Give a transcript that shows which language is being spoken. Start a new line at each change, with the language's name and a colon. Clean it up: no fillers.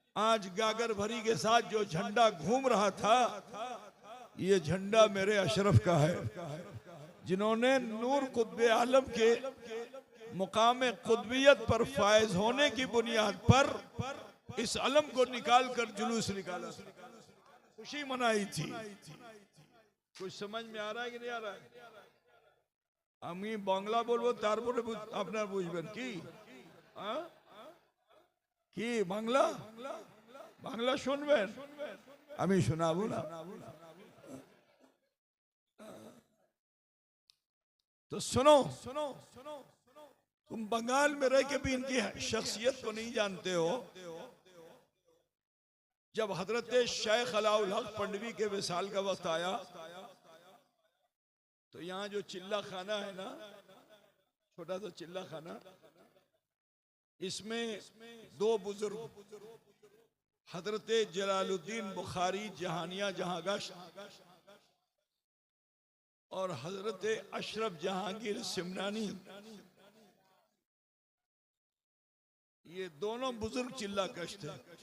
Hindi: आज गागर भरी के साथ जो झंडा घूम रहा था, ये झंडा मेरे अशरफ का है, जिन्होंने नूर कुतुब आलम के मुकाम कुतुबियत पर फायज होने की बुनियाद पर इस अलम को निकाल कर जुलूस निकाला, खुशी मनाई थी। कुछ समझ में आ रहा है कि नहीं आ रहा है?
Bangla: আমি বাংলা বলবো তারপরে আপনার বুঝবেন কি কি বাংলা বাংলা শুনবেন, আমি শোনাবো না।
Hindi: तो सुनो, तुम बंगाल में रह के भी इनकी शख्सियत को नहीं जानते हो। जब हजरत शेख अलाउल हक पंडवी के विसाल का वक्त आया तो यहाँ जो चिल्ला खाना है ना, छोटा सा चिल्ला खाना, इसमें दो बुजुर्ग हजरत जलालुद्दीन बुखारी जहानिया जहांगश और हजरत अशरफ जहांगीर सिमनानी, ये दोनों बुजुर्ग चिल्ला कश थे।